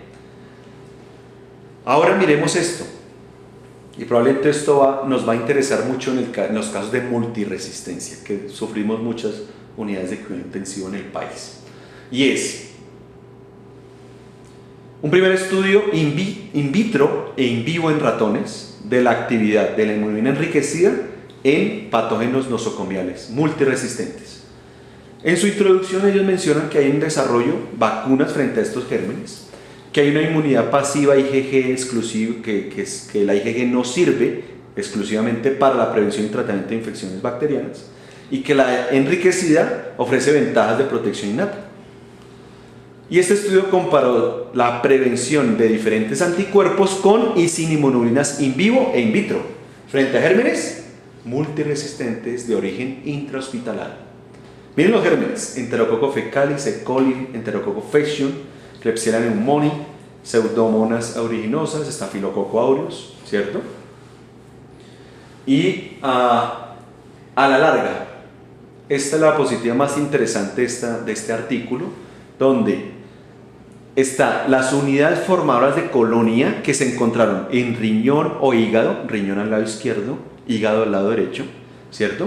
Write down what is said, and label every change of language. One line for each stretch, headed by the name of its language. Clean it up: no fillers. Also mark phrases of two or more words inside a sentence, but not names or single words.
Spanish: Ahora miremos esto, y probablemente esto nos va a interesar mucho en los casos de multiresistencia, que sufrimos muchas unidades de cuidado intensivo en el país. Y es un primer estudio
Latin: in vitro
Spanish: e
Latin: in vivo
Spanish: en ratones de la actividad de la inmunoglobulina enriquecida en patógenos nosocomiales multiresistentes. En su introducción ellos mencionan que hay en desarrollo vacunas frente a estos gérmenes, que hay una inmunidad pasiva IgG exclusiva, que la IgG no sirve exclusivamente para la prevención y tratamiento de infecciones bacterianas, y que la enriquecida ofrece ventajas de protección innata. Y este estudio comparó la prevención de diferentes anticuerpos con y sin inmunoglobulinas
Latin: in vivo
Spanish: e
Latin: in vitro
Spanish: frente a gérmenes multiresistentes de origen intrahospitalario. Miren los gérmenes: Enterococcus fecalis, E. coli, Enterococcus faecium, Klebsiella pneumoniae, Pseudomonas aeruginosa, Staphylococcus aureus, ¿cierto? Y a la larga, esta es la diapositiva más interesante de este artículo, donde están las unidades formadoras de colonia que se encontraron en riñón o hígado, riñón al lado izquierdo, hígado al lado derecho, ¿cierto?